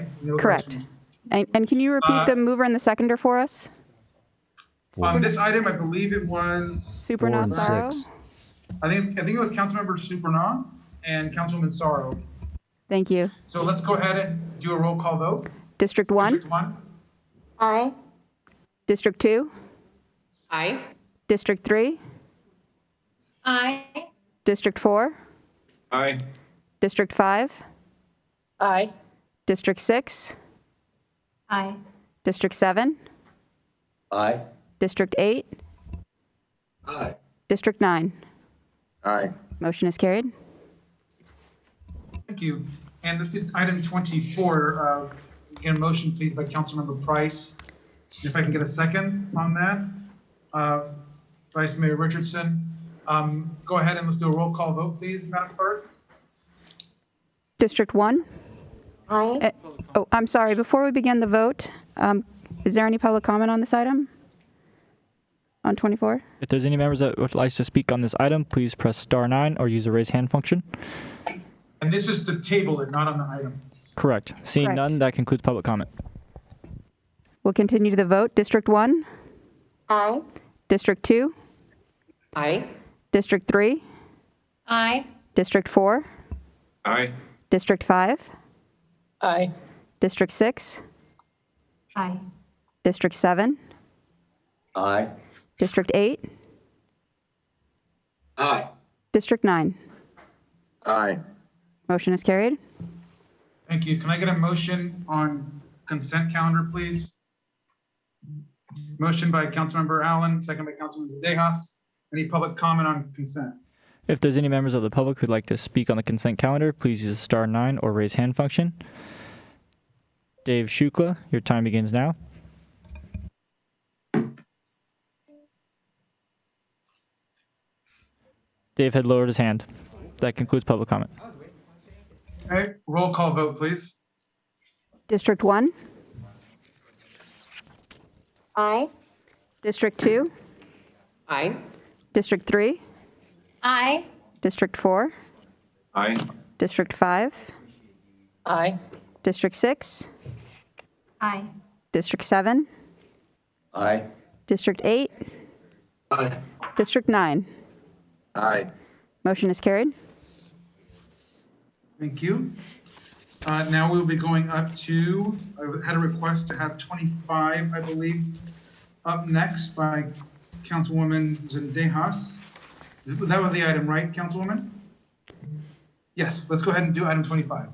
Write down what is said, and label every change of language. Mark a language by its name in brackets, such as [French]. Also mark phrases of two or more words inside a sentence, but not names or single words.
[English] Correct. And can you repeat the mover and the seconder for us? On this item, I believe it was Supernaw Sorrow. I think it was Councilmember Supernaw and Councilwoman Sorrow. Thank you. So let's go ahead and do a roll call vote. District 1. District 1. Aye. District 2. Aye. District 3. Aye. District 4. Aye. District 5. Aye. District 6. Aye. District 7. Aye. District 8. Aye. District 9. Aye. Motion is carried. Thank you. And let's do item 24. Again, motion please by Councilmember Price. If I can get a second on that. Vice Mayor Richardson. Go ahead and let's do a roll call vote, please, Madam Clerk. District 1. Aye. Oh, I'm sorry. Before we begin the vote, is there any public comment on this item? On 24? If there's any members that would like to speak on this item, please press *9 or use the raise hand function. And this is to table it, not on the item. Correct. Seeing none, that concludes public comment. We'll continue to the vote. District 1. Aye. District 2. Aye. District 3. Aye. District 4. Aye. District 5. Aye. District 6. Aye. District 7. Aye. District 8. Aye. District 9. Aye. Motion is carried. Thank you. Can I get a motion on consent calendar, please? Motion by Councilmember Allen, second by Councilmember Zadejas. Any public comment on consent? If there's any members of the public who'd like to speak on the consent calendar, please use the *9 or raise hand function. Dave Shukla, your time begins now. Dave had lowered his hand. That concludes public comment. Okay, roll call vote, please. District 1, Aye. District 2, Aye. District 3, Aye. District 4, Aye. District 5, Aye. District 6, Aye. District 7, Aye. District 8, Aye. District 9. Aye. Motion is carried. Thank you. Now we'll be going up to, I had a request to have 25, I believe, up next by Councilwoman Zadejas. That was the item, right, Councilwoman? Yes, let's go ahead and do item 25.